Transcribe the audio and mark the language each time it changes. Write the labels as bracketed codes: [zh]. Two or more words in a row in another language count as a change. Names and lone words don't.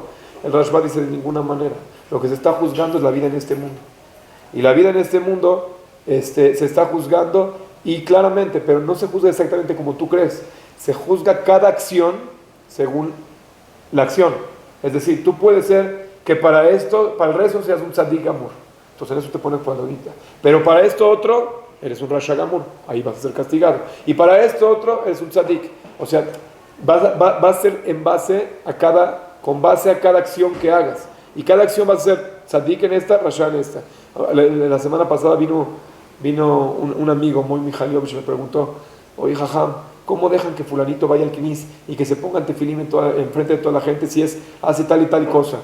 [es] El Rashba dice de ninguna manera. Lo que se está juzgando es la vida en este mundo. Y la vida en este mundo se está juzgando y claramente, pero no se juzga exactamente como tú crees. Se juzga cada acción según la acción. Es decir, tú puedes ser que para el resto seas un [he] צדיק גמור. [es] Entonces en eso te pones cuadradita. Pero para esto otro, eres un [he] רשע גמור. [es] Ahí vas a ser castigado. Y para esto otro, eres un tzadik. O sea, va a ser con base a cada acción que hagas. Y cada acción va a ser tzadik en esta, rasha en esta. La semana pasada vino un amigo, muy Mijaliovich, me preguntó, oye, jajam, ¿cómo dejan que fulanito vaya al knis y que se ponga tefilín en frente de toda la gente si hace tal y tal cosa?